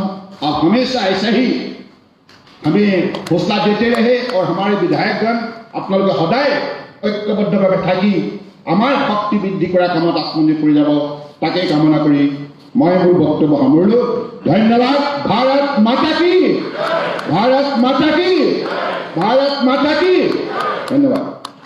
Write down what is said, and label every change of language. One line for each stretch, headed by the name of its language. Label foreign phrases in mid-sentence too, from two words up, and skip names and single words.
Hindi: आप हमेशा ऐसा ही हमें हौसला देते रहे और हमारे विधायकगण अपना सदाय ऐक्यबद्धभावे
Assamese: থাকি আমাৰ শক্তি বৃদ্ধি কৰা কামত আত্মনিয়োগ কৰি যাব তাকে কামনা কৰি মই মোৰ বক্তব্য সামৰিলোঁ। ধন্যবাদ।
Hindi: भारत माता की, भारत माता की, भारत माता की। धन्यवाद।